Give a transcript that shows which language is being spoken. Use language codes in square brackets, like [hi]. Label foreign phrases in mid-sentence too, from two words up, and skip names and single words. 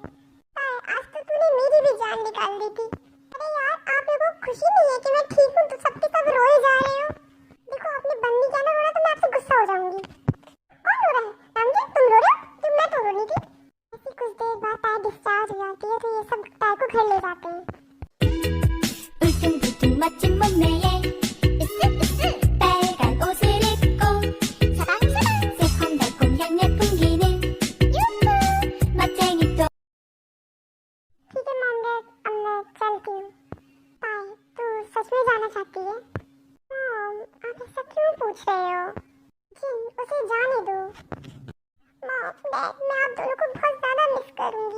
[hi] ताई आज तो तूने मेरी भी जान निकाल दी थी। अरे यार आप लोगों को खुशी नहीं है कि मैं ठीक हूँ तो सबके सब रोए जा रहे हो? देखो आपने बंद नहीं किया ना रोना तो मैं आपसे गुस्सा हो जाऊंगी। कौन रो रहा है? रामजी तुम रो रहे हो? तो मैं तो रो रही थी। ऐसी कुछ देर बाद ताई डिस्चार्ज हो जाती है तो ये सब ताई को घर ले जाते हैं। [ko] 울퉁불퉁 멋진 몸매에 으쓱으쓱 빨간 옷을 입고 사방사방 새콤달콤 향내 풍기는 유후 멋쟁이 또 [hi] ठीक है [en] mom dad [hi] अब मैं चलती हूँ। ताई तू सच में जाना चाहती है? मॉम आप ऐसा क्यों पूछ रहे हो? जिन उसे जाने दो। [en] mom dad [hi] मैं आप दोनों को बहुत ज्यादा मिस करूंगी।